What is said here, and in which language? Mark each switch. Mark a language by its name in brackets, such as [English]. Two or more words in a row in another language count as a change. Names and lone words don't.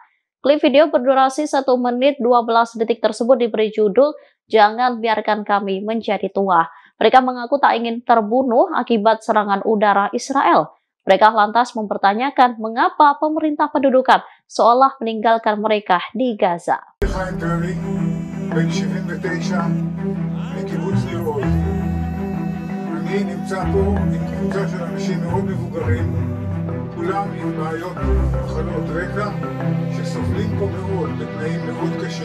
[Indonesian] Klip video berdurasi 1 menit 12 detik tersebut diberi judul "Jangan Biarkan Kami Menjadi Tua". Mereka mengaku tak ingin terbunuh akibat serangan udara Israel. Mereka lantas mempertanyakan mengapa pemerintah pendudukan seolah meninggalkan mereka di Gaza. [Hebrew] בן 79 מקיבוץ ניר עוז. אני נמצא פה עם קבוצה של אנשים מאוד מבוגרים, כולם עם בעיות מחלות רקע שסובלים פה מאוד בתנאים מאוד קשים.